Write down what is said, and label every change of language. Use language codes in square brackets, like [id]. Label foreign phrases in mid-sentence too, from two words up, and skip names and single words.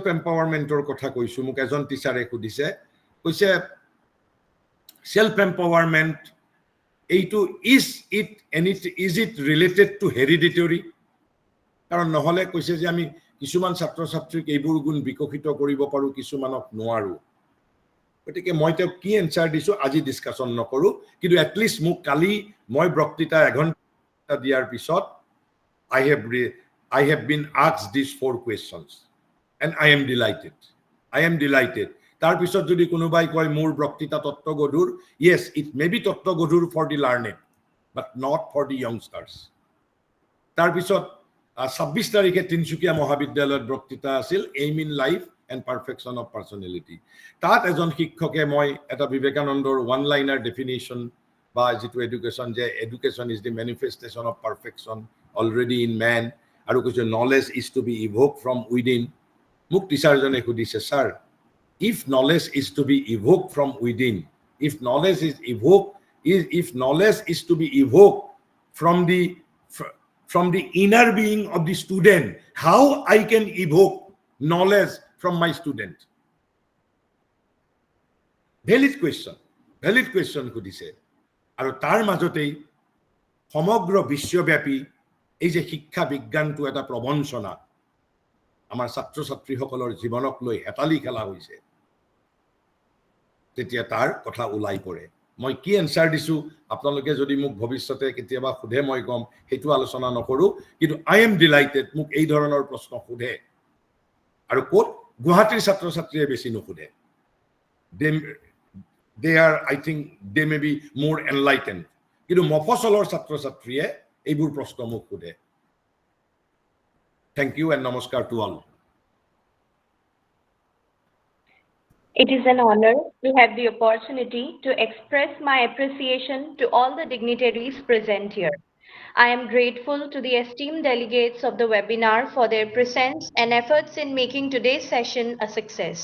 [as] এম্পাৱাৰমেন্টৰ কথা কৈছো মোক এজন টিচাৰে সুধিছে কৈছে [en] self empowerment [as] এইটো [en] is it related to heredity [as] কাৰণ নহলে কৈছে যে আমি কিছুমান ছাত্ৰ ছাত্ৰীক এইবোৰ গুণ বিকশিত কৰিব পাৰো কিছুমানক নোৱাৰো গতিকে মই তেওঁ কি এনসাৰ দিছো আজি ডিসকাশন নকৰো কিন্তু এটলিষ্ট মোক কালি মই বক্তৃতা 1 ঘণ্টা দিয়াৰ পিছত [en] I have been asked these 4 questions and I am delighted [as] তাৰ পিছত যদি কোনোবাই কয় মোৰ বক্তৃতা তত্ত্বগধুৰ [en] yes it may be তত্ত্বগধুৰ for the learned but not for the youngsters [as] তাৰ পিছত 26 তাৰিখে তিনচুকীয়া মহাবিদ্যালয়ত বক্তৃতা আছিল [en] aim in life and perfection of personality তাত [as] এজন শিক্ষকে মই এটা বিবেকানন্দৰ [en] one liner definition [as] বা যেটো এডুকেশন যে এডুকেশন [en] is the manifestation of perfection already in man [as] আৰু কৈছে [en] knowledge is to be evoked from within [as] মোক টিচাৰজনে সুধিছে স্যাৰ [en] if knowledge is to be evoked from within if knowledge is to be evoked from the inner being of the student how I can evoke knowledge from my student valid question [as] সুধিছে আৰু তাৰ মাজতেই সমগ্ৰ বিশ্বব্যাপী এই যে শিক্ষা বিজ্ঞানটো এটা প্ৰবঞ্চনা আমাৰ ছাত্ৰ ছাত্ৰীসকলৰ জীৱনক লৈ হেতালি খেলা হৈছে তেতিয়া তাৰ কথা ওলাই পৰে মই কি এনসাৰ দিছো আপোনালোকে যদি মোক ভৱিষ্যতে কেতিয়াবা সুধে মই কম হেতু আলোচনা নকৰো কিন্তু [en] I am delighted [as] মোক এই ধৰণৰ প্ৰশ্ন সুধে আৰু কোট গুৱাহাটীৰ ছাত্ৰ ছাত্ৰীয়ে বেছি নুসুধে [en] they are I think they may be more enlightened [as] কিন্তু মফসলৰ ছাত্ৰ ছাত্ৰীয়ে এইবোৰ প্ৰশ্ন মোক সুধে [en] thank you and namaskar to all It is an honor to have the opportunity to express my appreciation to all the dignitaries present here. I am grateful to the esteemed delegates of the webinar for their presence and efforts in making today's session a success.